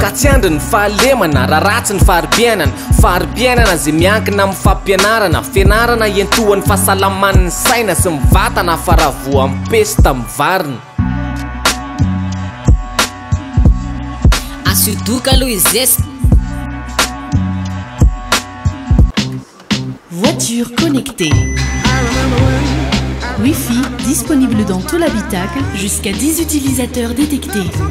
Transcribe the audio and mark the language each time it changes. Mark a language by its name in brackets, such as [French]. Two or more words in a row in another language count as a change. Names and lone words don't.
[Malagasy] Ka tsy andry ny fahalemana raha ratsy ny fari-piainana. Fari-piainana zay miankina amin'ny fampianarana, fianarana hiantohan'ny fahasalaman'ny saina sy ny vatana, fa raha voa amin'ny pesta mivarina. Asidoka aloha izy zesy. [French] Voiture connectée. Wi-Fi disponible dans tout l'habitacle, jusqu'à dix utilisateurs détectés.